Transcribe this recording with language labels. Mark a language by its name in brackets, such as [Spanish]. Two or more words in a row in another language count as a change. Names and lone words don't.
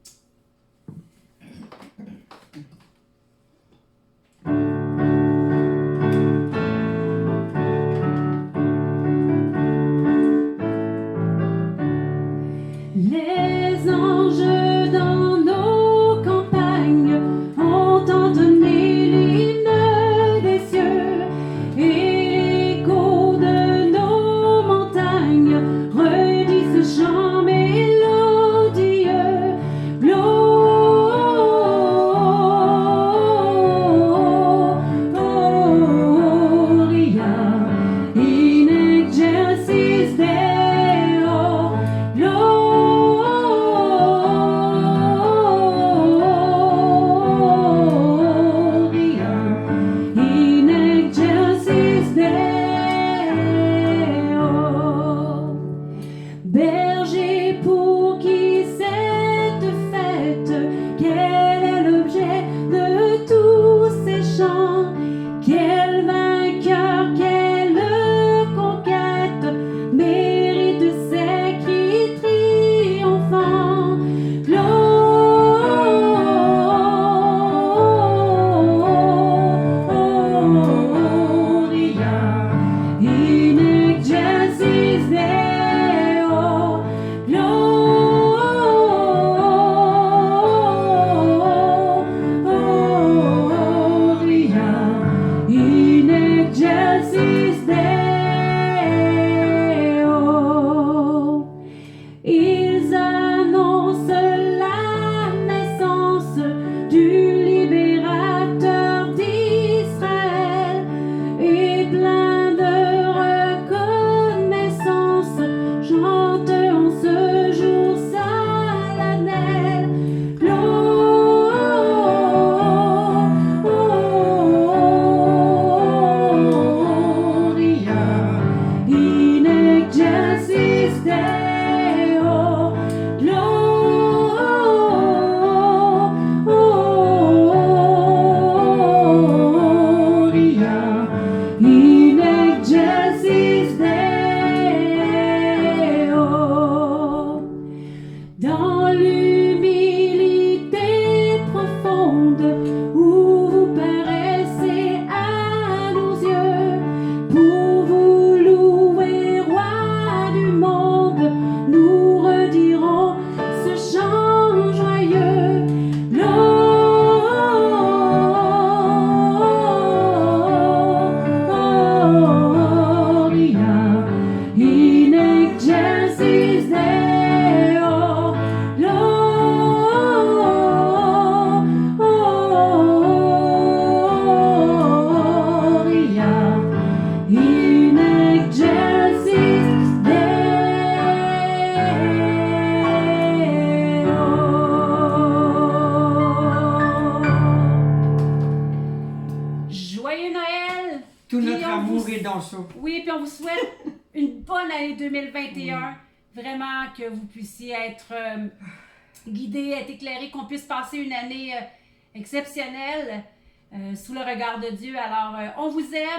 [French] Les anges dans nos campagnes ont entonné l'hymne des cieux, et l'écho de nos montagnes redit ce chant mélodieux. [Latin] Gloria in excelsis Deo. In excelsis Deo. [French] Berger, pour qui cette fête, quel est l'objet de tous ces chants? Quel vainqueur, quelle conquête mérite ces cris triomphants? [Latin] Gloria in excelsis Deo. Gloria in excelsis Deo. [French] Ils annoncent la naissance du libérateur d'Israël, et plein de reconnaissance chantent en ce jour solennel. [Latin] Gloria in excelsis Deo. Gloria in excelsis Deo. [French] Dans l'humilité profonde où vous paraissez à nos yeux, pour vous louer, roi du monde, nous redirons ce chant joyeux. [Latin] Gloria in excelsis Deo. Gloria in excelsis Deo. [French] Joyeux Noël! Tout Puis notre on amour vous- est dans ça. Oui, puis on vous souhaite une bonne année 2021. Vraiment que vous puissiez être guidés, être éclairés, qu'on puisse passer une année exceptionnelle. sous le regard de Dieu. Alors, on vous aime.